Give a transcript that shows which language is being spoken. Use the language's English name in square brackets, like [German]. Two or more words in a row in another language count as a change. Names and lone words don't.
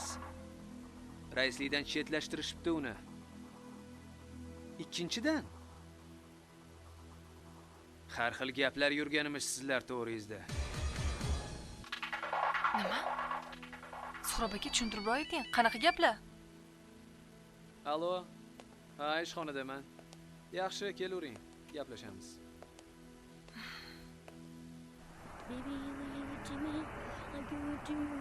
[Uzbek] Raislikdan chetlashtirishibdi uni. Ikkinchidan, har xil gaplar yurganimiz sizlar to'g'ringizda. Nima? Suhrob aka tushuntirib ayting, qanaqa gaplar? Allo. Ha, ishxonadaman. Yaxshi, kelavering, gaplashamiz. [English] Baby, you give it to me, I give it to you.